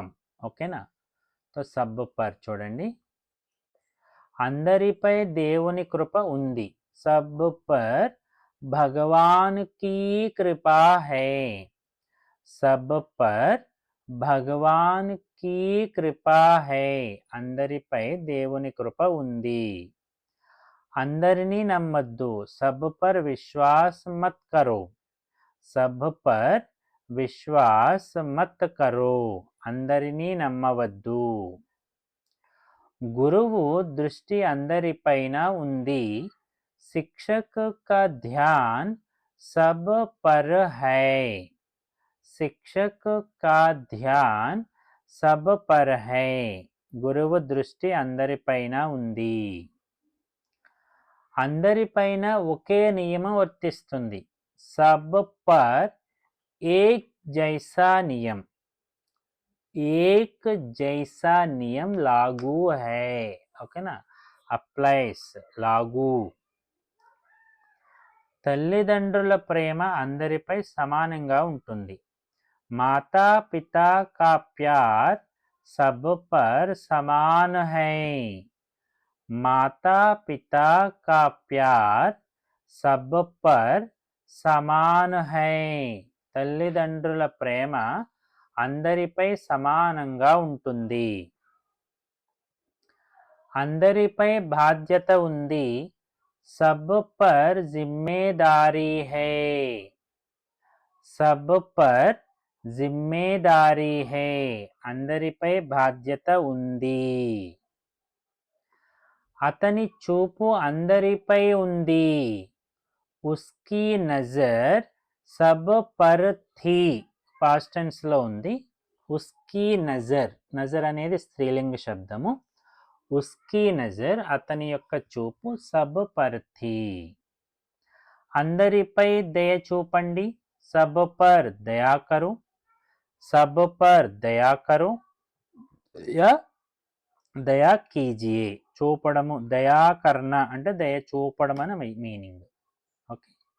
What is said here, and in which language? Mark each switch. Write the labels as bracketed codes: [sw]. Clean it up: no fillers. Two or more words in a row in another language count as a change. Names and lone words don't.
[te] ఓకేనా? సో [hi] सब पर [te] చూడండి. అందరిపై దేవుని కృప ఉంది. [hi] सब पर भगवान की कृपा है. सब पर भगवान की कृपा है. [te] అందరిపై దేవుని కృప ఉంది. అందరినీ నమ్మద్దు. [hi] सब पर विश्वास मत करो. सब पर विश्वास मत करो. [te] అందరినీ నమ్మవద్దు. గురువు దృష్టి అందరిపైన ఉంది. [hi] శిక్షక్ का ध्यान सब पर है. శిక్షక్ का ध्यान सब पर है. [te] గురువు దృష్టి అందరిపైన ఉంది. అందరిపైన ఒకే నియమం వర్తిస్తుంది. [hi] सब पर एक जैसा नियम. एक जैसा नियम लागू है. ओके ना? [te] అప్లైస్, లాగు. తల్లిదండ్రుల ప్రేమ అందరిపై సమానంగా ఉంటుంది. [hi] माता पिता का प्यार सब पर समान है. माता पिता का प्यार सब पर समान है. [te] తల్లిదండ్రుల ప్రేమ అందరిపై సమానంగా ఉంటుంది. అందరిపై బాధ్యత ఉంది. [hi] सब पर ज़िम्मेदारी है. सब पर ज़िम्मेदारी है. [te] అందరిపై బాధ్యత ఉంది. అతని చూపు అందరిపై ఉంది. [hi] उसकी नजर सब पर थी. [te] పాస్ట్ టెన్స్ లో ఉంది. [hi] उसकी नज़र. [te] నజర్ అనేది స్త్రీలింగ శబ్దము. [hi] उसकी नज़र [te] అతని యొక్క చూపు [hi] सब पर थी. [te] అందరిపై దయ చూపండి. [hi] सब पर दया करो. सब पर दया करो या दया कीजिए. [te] చూపడము, [hi] दया करना [te] అంటే దయ చూపడం అని మీనింగ్. ఓకే.